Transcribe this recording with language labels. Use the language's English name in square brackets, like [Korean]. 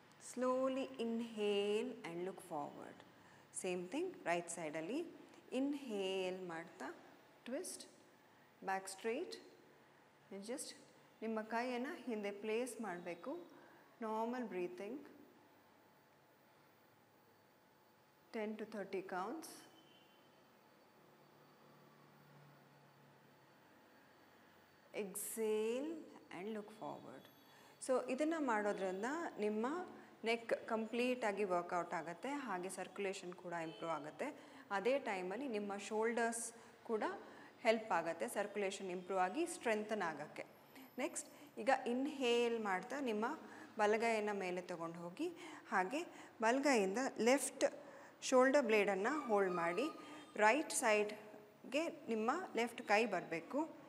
[English] Slowly inhale and look forward. Same thing right ಸೈಡಲ್ಲಿ inhale ಮಾಡ್ತಾ twist back straight. [Kannada] Just ನಿಮ್ಮ ಕೈಯನ್ನು ಹಿಂದೆ ಪ್ಲೇಸ್ ಮಾಡಬೇಕು. [English] Normal breathing 10 to 30 counts. Exhale and look forward. [Kannada] So ಇದನ್ನು ಮಾಡೋದ್ರಿಂದ ನಿಮ್ಮ ನೆಕ್ ಕಂಪ್ಲೀಟಾಗಿ ವರ್ಕೌಟ್ ಆಗುತ್ತೆ, ಹಾಗೆ ಸರ್ಕ್ಯುಲೇಷನ್ ಕೂಡ ಇಂಪ್ರೂವ್ ಆಗುತ್ತೆ. ಅದೇ ಟೈಮಲ್ಲಿ ನಿಮ್ಮ ಶೋಲ್ಡರ್ಸ್ ಕೂಡ ಹೆಲ್ಪ್ ಆಗುತ್ತೆ ಸರ್ಕ್ಯುಲೇಷನ್ ಇಂಪ್ರೂವ್ ಆಗಿ ಸ್ಟ್ರೆಂಥನ್ ಆಗೋಕ್ಕೆ. ನೆಕ್ಸ್ಟ್ ಈಗ ಇನ್ಹೇಲ್ ಮಾಡ್ತಾ ನಿಮ್ಮ ಬಲಗೈಯನ್ನು ಮೇಲೆ ತೊಗೊಂಡು ಹೋಗಿ, ಹಾಗೆ ಬಲಗೈಯಿಂದ ಲೆಫ್ಟ್ ಶೋಲ್ಡರ್ ಬ್ಲೇಡನ್ನು ಹೋಲ್ಡ್ ಮಾಡಿ ರೈಟ್ ಸೈಡ್ಗೆ ನಿಮ್ಮ ಲೆಫ್ಟ್ ಕೈ ಬರಬೇಕು.